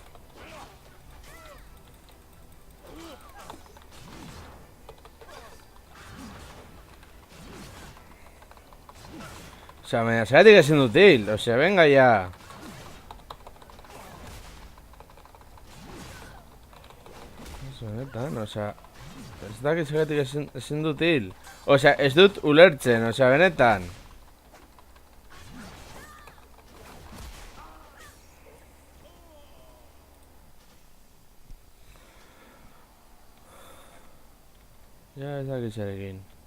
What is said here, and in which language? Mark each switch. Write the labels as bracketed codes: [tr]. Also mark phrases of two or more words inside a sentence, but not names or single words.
[es] O sea, me sigue siendo útil. O sea, venga ya. Eso, benetan, o sea, [eu] ez dakit zergatik ezin dut hil. [es] O sea, [eu] ez dut ulertzen, [es] o sea, [eu] benetan. Ja, ez dakit zerekin.